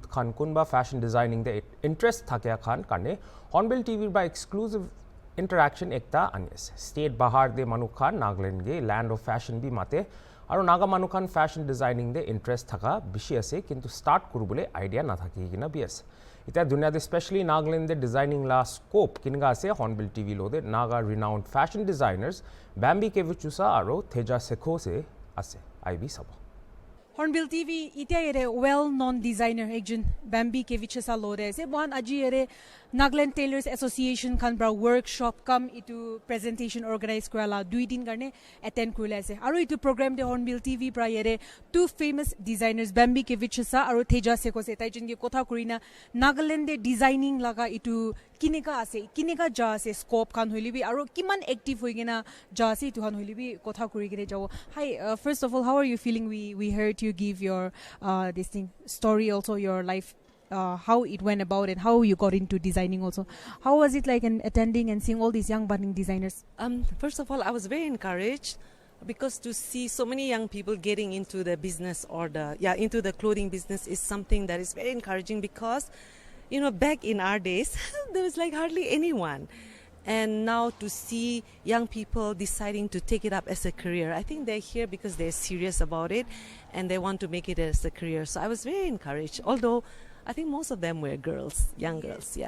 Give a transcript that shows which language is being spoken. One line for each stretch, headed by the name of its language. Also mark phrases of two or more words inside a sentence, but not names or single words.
Naga Pidgin: খান কোনবা
English: fashion designing
Naga Pidgin: দে ইন্টারেস্ট থাকে খান কারণে হর্নবিল টিভির বা
English: exclusive interaction
Naga Pidgin: একটা আনি আছে স্টেট বাহার দে মানুষ খান নাগাল্যান্ডে
English: land of fashion
Naga Pidgin: বি মাতে আর নাগা মানুষ খান
English: fashion designing
Naga Pidgin: দে ইন্টারেস্ট থাকা বেশি আছে কিন্তু স্টার্ট করবলে আইডিয়া না থাকি কিনা বি আছে এটা দুনিয়াতে স্পেশালি নাগাল্যান্ডে ডিজাইনিং লা স্কোপ কিনগা আছে হর্নবিল টিভি লোদে
English: Naga renowned fashion designers
Naga Pidgin: ব্যাম্বি কেভিচুসা আর থেজা সেখোসে আছে আইবি সাবা Hornbilltv ite ere
English: well-known designer
Naga Pidgin: ekjun Bambi Kevichesa lore ase bon aji ere Nagaland Tailors Association khan bra workshop kam itu
English: presentation organize
Naga Pidgin: kurala 2 din karne attend kurila ase aru itu program de Hornbilltv bra ere
English: two famous designers
Naga Pidgin: Bambi Kevichesa aru Theja Sekose tai jun ge kotha kurina Nagaland de designing laga itu kineka ja ase scope khan hoilibi aru kiman active hoigena ja ase itu khan hoilibi kotha kuri gire jawo hi
English: first of all how are you feeling we heard you give your this thing story also your life how it went about and how you got into designing also how was it like in attending and seeing all these young budding designers first of all I was very encouraged because to see so many young people getting into the business or into the clothing business is something that is very encouraging because you know back in our days there was like hardly anyone and now to see young people deciding to take it up as a career I think they're here because they're serious about it and they want to make it as a career so I was very encouraged although I think most of them were girls, young girls, yeah.